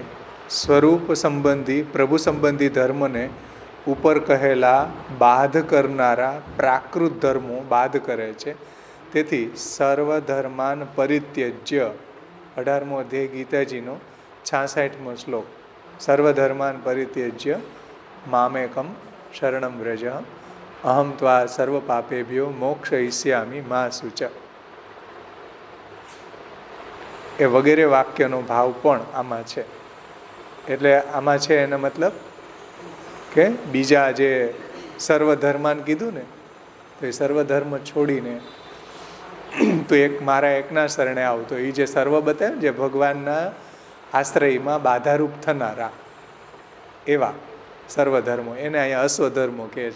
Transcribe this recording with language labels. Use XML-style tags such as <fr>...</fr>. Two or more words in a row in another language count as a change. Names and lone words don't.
<gu>સ્વરૂપ સંબંધી પ્રભુ સંબંધી ધર્મને ઉપર કહેલા બાધ કરનારા પ્રાકૃત ધર્મો બાધ કરે છે. તેથી</gu> <sa>સર્વધર્માન પરિત્યજ્ય,</sa> <gu>18મો અધ્યાય ગીતાજીનો 66મો શ્લોક,</gu> <sa>સર્વધર્માન પરિત્યજ્ય મામેકમ શરણમ વ્રજ અહમ ત્વા સર્વ પાપેભ્યો મોક્ષયિષ્યામિ મા શુચ.</sa> <gu>એ વગેરે વાક્યનો ભાવ પણ આમાં છે. એટલે આમાં છે એનો મતલબ કે બીજા જે સર્વધર્માન કીધું ને, તો એ સર્વધર્મ છોડીને તો એક મારા એકના શરણે આવતો, એ જે સર્વ બતાવે જે ભગવાનના આશ્રયમાં બાધારૂપ થનારા એવા સર્વધર્મો, એને અહીંયા અસ્વધર્મો કહે છે.</gu>